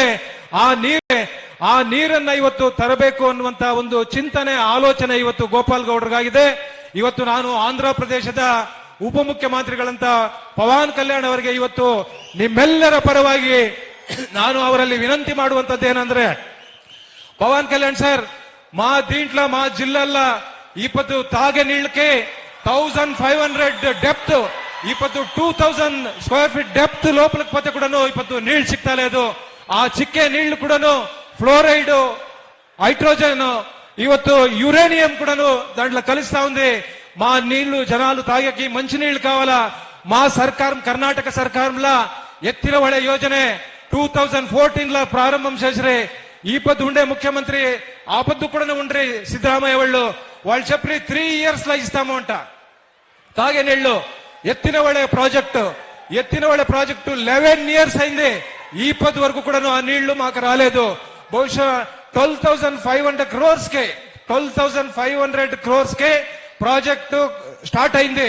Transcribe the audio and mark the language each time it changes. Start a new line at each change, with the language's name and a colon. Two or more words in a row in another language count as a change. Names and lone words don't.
Kannada: ಆ ನೀರನ್ನ ಇವತ್ತು ತರಬೇಕು ಅನ್ನುವಂತ ಒಂದು ಚಿಂತನೆ, ಆಲೋಚನೆ ಇವತ್ತು ಗೋಪಾಲ್ ಗೌಡರಿಗಾಗಿದೆ. ಇವತ್ತು ನಾನು ಆಂಧ್ರ ಪ್ರದೇಶದ ಉಪಮುಖ್ಯಮಂತ್ರಿಗಳಂತ ಪವನ್ ಕಲ್ಯಾಣ್ ಅವರಿಗೆ ಇವತ್ತು ನಿಮ್ಮೆಲ್ಲರ ಪರವಾಗಿ ನಾನು ಅವರಲ್ಲಿ ವಿನಂತಿ ಮಾಡುವಂತದ್ದೇನೆಂದ್ರೆ, ಪವನ್
Telugu: కళ్యాణ్ సార్, మా దీంట్లో మా జిల్లాల్లో ఇప్పుడు తాగే నీళ్ళకి 1500 డెప్త్, ఇప్పుడు 2000 స్క్వేర్ ఫీట్ డెప్త్ లోపలికి పోతే కూడాను ఇప్పుడు నీళ్లు సిక్తా లేదు. ఆ చిక్కే నీళ్లు కూడాను ఫ్లోరైడ్, హైడ్రోజన్, ಇವತ್ತು యురేనియం కూడాను దాంట్లో కలుస్తా ఉంది. మా నీళ్లు జనాలు తాగేకి మంచి నీళ్లు కావాలా. మా సర్కారం, కర్ణాటక సర్కారంలో ఎత్తిన
Kannada: ಹೊಳೆ ಯೋಜನೆ
Telugu: 2014 ప్రారంభం చేసిరే. ఈ పొద్దు ఉండే ముఖ్యమంత్రి ఆ పొద్దు కూడా ఉండ్రి సిద్ధరామయ్య వాళ్ళు చెప్పి 3 years లో ఇస్తాము అంట తాగే నీళ్లు. ఎత్తిన ಹೊಳೆ ప్రాజెక్టు 11 years అయింది. ఈ పొద్దు వరకు కూడా ఆ నీళ్లు మాకు రాలేదు. బహుశా 12,500 crores కే ప్రాజెక్టు స్టార్ట్ అయింది.